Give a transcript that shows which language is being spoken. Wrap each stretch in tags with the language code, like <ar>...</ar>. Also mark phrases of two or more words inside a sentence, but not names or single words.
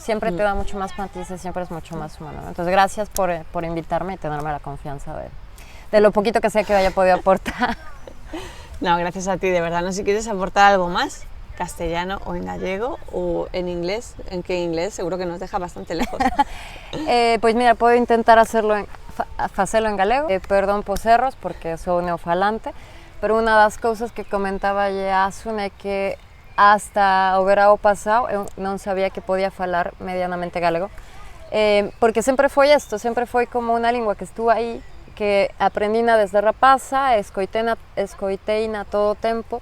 <es>Siempre te da mucho más matices, siempre es mucho más humano, ¿no? Entonces gracias por invitarme y tenerme la confianza de lo poquito que sea que haya podido aportar. No, gracias a ti, de verdad. No sé si quieres aportar algo más, castellano o en gallego o en inglés, en que inglés seguro que nos deja bastante lejos. Pues mira, puedo intentar hacerlo en galego.</es> <gl>Perdón por erros porque sou neofalante, pero una das cousas que comentaba a Asun é que hasta o verao pasado eu non sabía que podía falar medianamente galego, porque sempre foi como unha lingua que estuvo aí, que aprendina desde rapaza, escoiteina todo o tempo.</gl>